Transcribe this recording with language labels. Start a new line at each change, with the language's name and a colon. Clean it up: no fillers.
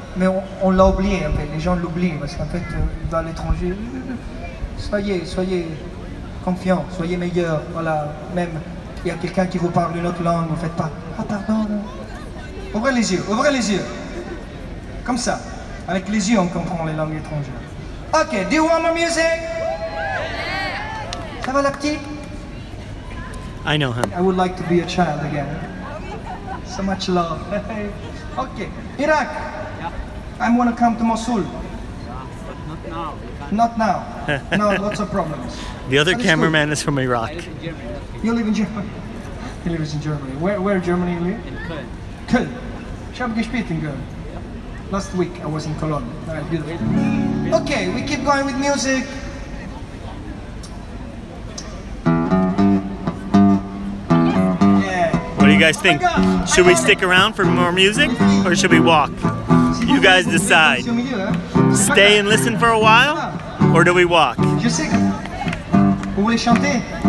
French: Mais on l'a oublié, en fait. Les gens l'oublient parce qu'en fait, il va à l'étranger. Soyez confiants, soyez meilleurs. Voilà, même il y a quelqu'un qui vous parle une autre langue, vous ne faites pas « Ah, pardon ». Ouvrez les yeux, ouvrez les yeux. Comme ça. Avec les yeux, on comprend les langues étrangères.
English: Ok, do you want more music?
French: Ça va la petite?
English: I know him. I would like to be a child again. So much love. Okay, Iraq. I want to come to Mosul. Not now. No, lots of problems. The other That is cameraman is from Iraq. You live in Germany? He lives in Germany. Where in Germany you live? In Köln. Köln.
German: Ich habe gespielt in Köln.
English: Last week I was in Cologne. Alright, beautiful. Okay, we keep going with music. Yeah. What do you guys think? Should we stick around for more music or should we walk? You guys decide. Stay and listen for a while or do we walk?
French: Je sais que vous voulez chanter.